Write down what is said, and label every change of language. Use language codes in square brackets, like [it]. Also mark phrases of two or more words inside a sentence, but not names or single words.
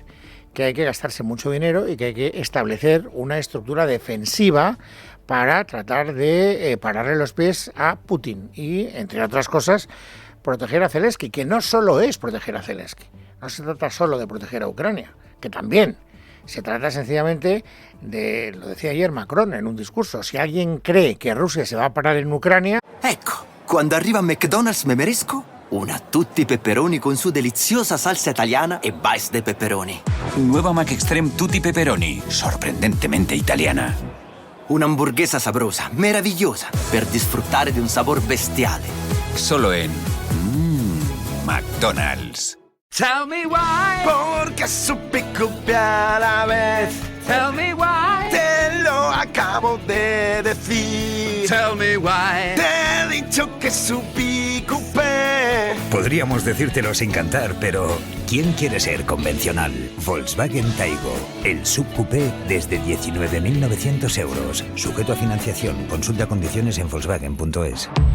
[es] Que hay que gastarse mucho dinero y que hay que establecer una estructura defensiva para tratar de pararle los pies a Putin y, entre otras cosas, proteger a Zelensky, que no solo es proteger a Zelensky, no se trata solo de proteger a Ucrania, que también. Se trata sencillamente de, lo decía ayer Macron en un discurso, si alguien cree que Rusia se va a parar en Ucrania... [it] Ecco, quando arriva [es] a McDonald's me merezco una tutti pepperoni con su deliziosa salsa italiana e bites de pepperoni. Nueva McExtreme Tutti Pepperoni, sorprendentemente italiana. Una hamburguesa sabrosa, meravigliosa, [it] per disfruttare di [es] un sabor bestiale. Solo en McDonald's. [en] Tell me why. [es] Porque supe copiar a la vez. [en] Tell me why. [es] Te lo acabo de decir. [en] Tell me why. [es] Te he dicho que supí coupé. Podríamos decírtelo sin cantar, pero ¿quién quiere ser convencional? Volkswagen Taigo, el subcoupé desde 19.900 euros. Sujeto a financiación. Consulta condiciones en volkswagen.es.